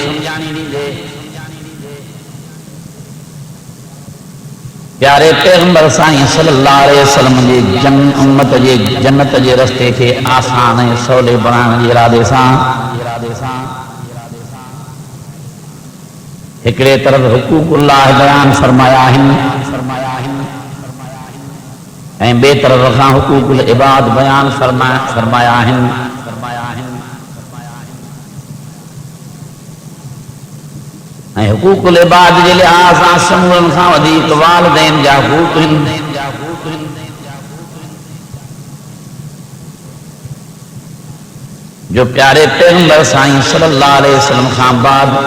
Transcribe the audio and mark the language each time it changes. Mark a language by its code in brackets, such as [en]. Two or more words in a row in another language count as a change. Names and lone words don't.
[sd] پیارے پیغمبر سائیں [ar] صلی اللہ علیہ وسلم [sd] جے امت جے جنت جے رستے کے آسان سولے بنانے جے ارادے سان ایکڑے طرف حقوق اللہ بیان فرمایا ہیں ऐं बे तरफ़ खां हुकूकुल इबाद बयान फरमाया आहिनि ऐं हुकूकुल इबाद जे लिहाज़ सां समूरनि खां वधीक वालिदैन जा हुकूक आहिनि जो प्यारे पैगंबर साईं [ar] صلى الله عليه وسلم [sd] खां बाद